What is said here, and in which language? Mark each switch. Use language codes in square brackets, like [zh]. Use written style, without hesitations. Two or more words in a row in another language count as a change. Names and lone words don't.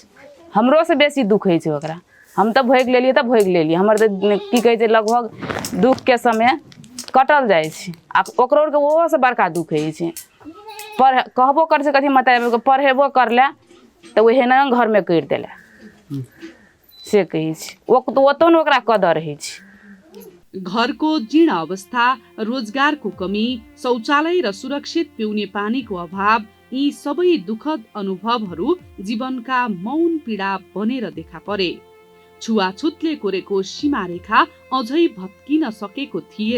[mai] हमरो से बेसी दुख होइ छै ओकरा। हम तऽ भोगि लेलियै तऽ भोगि लेलियै, हमर तऽ की कहै छै लगभग दुख के समय कटल जाइ छै। आ ओकरो ओहो से बड़का दुख होइ छै, कहबो कर छै कथी मतलब पढ़ेबो करले तऽ ओहे न घर में करि देले से कहै छै, ओतो न ओकरा कदर होइ छै। [ne] घरको जीर्ण अवस्था, रोजगारको कमी, शौचालय र सुरक्षित पिउने पानीको अभाव, यी सबै दुखद अनुभवहरू जीवनका मौन पीडा बनेर देखा परे। छुवाछुतले कोरेको सीमारेखा अझै भत्किन सकेको थिएन।